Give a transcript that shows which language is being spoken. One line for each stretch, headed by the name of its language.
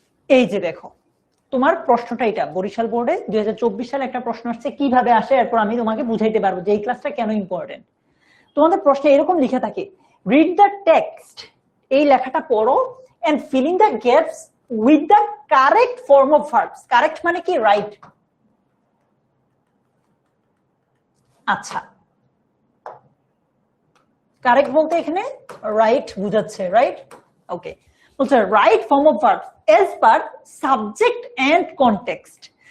Bangla: এই যে দেখো তোমার প্রশ্নটা এটা বরিশাল বোর্ডে 2024 সালে একটা প্রশ্ন আসছে, কিভাবে আসে এরপর আমি তোমাকে বুঝাইতে পারবো যে এই ক্লাসটা কেন ইম্পর্টেন্ট। তোমাদের প্রশ্নে এরকম লিখে থাকে,
English: read the text
Bangla: এই লেখাটা পড়ো
English: and fill in the gaps with the correct form of verbs.
Bangla: Correct মানে কি? রাইট। আচ্ছা, কারেক্ট বলতে এখানে রাইট বুঝাচ্ছে, রাইট?
English: Okay, বলছে right form of verb as per subject and context.